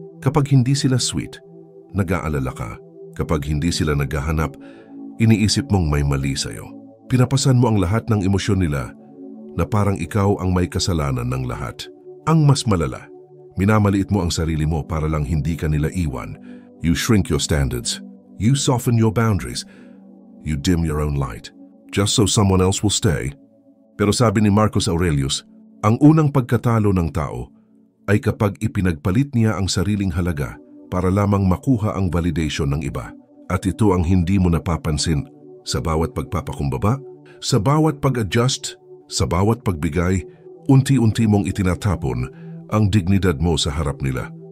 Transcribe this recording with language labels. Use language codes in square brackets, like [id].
[tl] Kapag hindi sila sweet, nag-aalala ka. Kapag hindi sila naghahanap, iniisip mong may mali sa'yo. Pinapasan mo ang lahat ng emosyon nila na parang ikaw ang may kasalanan ng lahat. Ang mas malala, minamaliit mo ang sarili mo para lang hindi ka nila iwan. [en] You shrink your standards. You soften your boundaries. You dim your own light. Just so someone else will stay. [tl] Pero sabi ni Marcus Aurelius, ang unang pagkatalo ng tao ay kapag ipinagpalit niya ang sariling halaga para lamang makuha ang validation ng iba. At ito ang hindi mo napapansin sa bawat pagpapakumbaba, sa bawat pag-adjust, sa bawat pagbigay, unti-unti mong itinatapon ang dignidad mo sa harap nila.